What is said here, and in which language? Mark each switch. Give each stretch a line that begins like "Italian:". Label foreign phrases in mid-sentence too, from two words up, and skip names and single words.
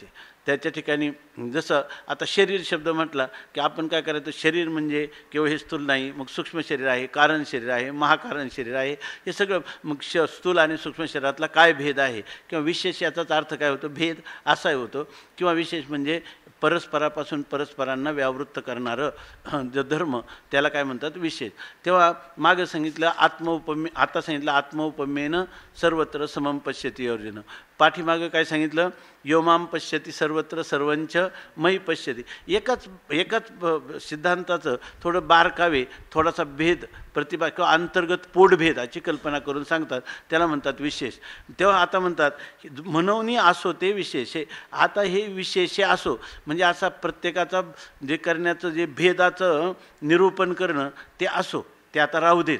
Marathi: त्याच्या ठिकाणी जसं आता शरीर शब्द म्हटला की आपण काय करायचं, शरीर म्हणजे केवळ हे स्थूल नाही, मग सूक्ष्म शरीर आहे, कारण शरीर आहे, महाकारण शरीर आहे, हे सगळं. मग स्थूल आणि सूक्ष्म शरीरातला काय भेद आहे किंवा विशेष याचाच अर्थ काय होतो, भेद असाही होतो. किंवा विशेष म्हणजे परस्परापासून परस्परांना व्यावृत्त करणारं जो धर्म त्याला काय म्हणतात विशेष. तेव्हा मागं सांगितलं आता सांगितलं
Sanskrit: आत्मौपम्येनं सर्वत्र समम पश्यती अर्जुन.
Marathi: पाठीमागं काय सांगितलं,
Sanskrit: योमाम पश्यती सर्वत्र सर्वंच मयी पश्यती.
Marathi: एकाच सिद्धांताचं थोडं बारकावे, थोडासा भेद प्रतिभा किंवा अंतर्गत पोटभेदाची कल्पना करून सांगतात, त्याला म्हणतात विशेष. तेव्हा आता म्हणतात म्हणून असो ते विशेष आहे. आता हे विशेष असो म्हणजे असा प्रत्येकाचा जे करण्याचं जे भेदाचं निरूपण करणं ते असो, ते आता राहू देत.